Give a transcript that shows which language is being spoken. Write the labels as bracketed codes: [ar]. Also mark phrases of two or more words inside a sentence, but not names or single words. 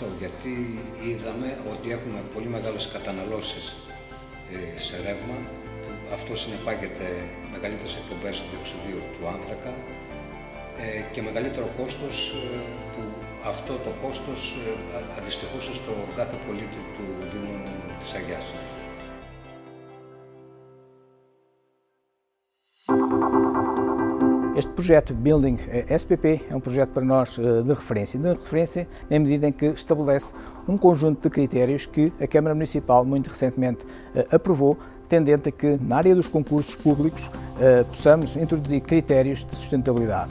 [el] Γιατί είδαμε ότι έχουμε πολύ μεγάλες καταναλώσεις σε ρεύμα. Αυτό συνεπάγεται μεγαλύτερες εκπομπές του διοξειδίου του άνθρακα και μεγαλύτερο κόστος, που αυτό το κόστος αντιστοιχούσε στο κάθε πολίτη του Δήμου της Αγιάς. [pt] Este projeto Building SPP é um projeto para nós de referência na medida em que estabelece um conjunto de critérios que a Câmara Municipal muito recentemente aprovou, tendente a que na área dos concursos públicos possamos introduzir critérios de sustentabilidade.